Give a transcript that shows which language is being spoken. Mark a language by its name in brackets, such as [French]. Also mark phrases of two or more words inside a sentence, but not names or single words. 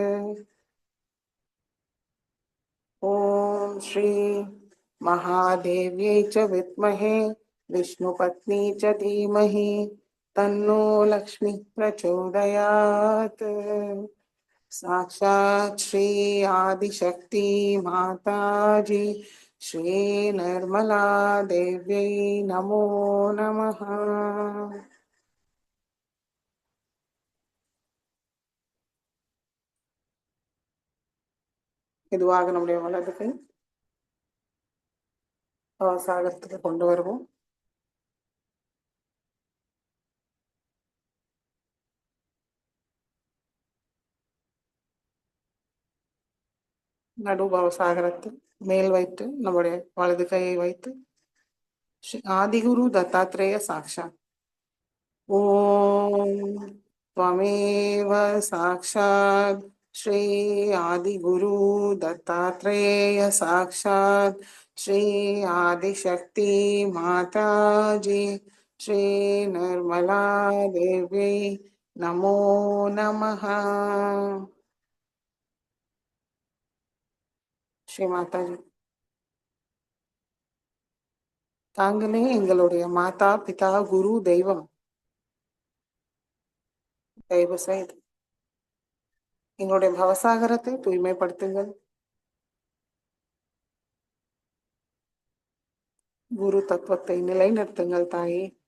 [Sanskrit] ओम श्री महादेव्यै च विद्महे विष्णुपत्नी च धीमहि तन्नो लक्ष्मी प्रचोदयात्. साक्षात् श्री आदिशक्ति माताजी श्री निर्मला देव्यै नमो नमः. [Tamil] மெதுவாக நம்முடைய வலதுகை சாகரத்துக்கு கொண்டு வருவோம். நடுபாவ சாகரத்தில் மேல் வைத்து நம்முடைய வலது கையை வைத்து ஆதிகுரு தத்தாத்ரேய சாக்ஷாத் [Sanskrit] ओम त्वमेव साक्षात् श्री आदिगुरु दत्तात्रेय साक्षात् श्री आदिशक्ति माताजी श्री निर्मला देवी नमो नमः. श्री माताजी, [Tamil] தாங்களே எங்களுடைய மாதா பிதா குரு தெய்வம். தயவு செய்து எங்களுடைய பவசாகரத்தை தூய்மைப்படுத்துங்கள். குரு தத்துவத்தை நிலைநிறுத்துங்கள் தாயே.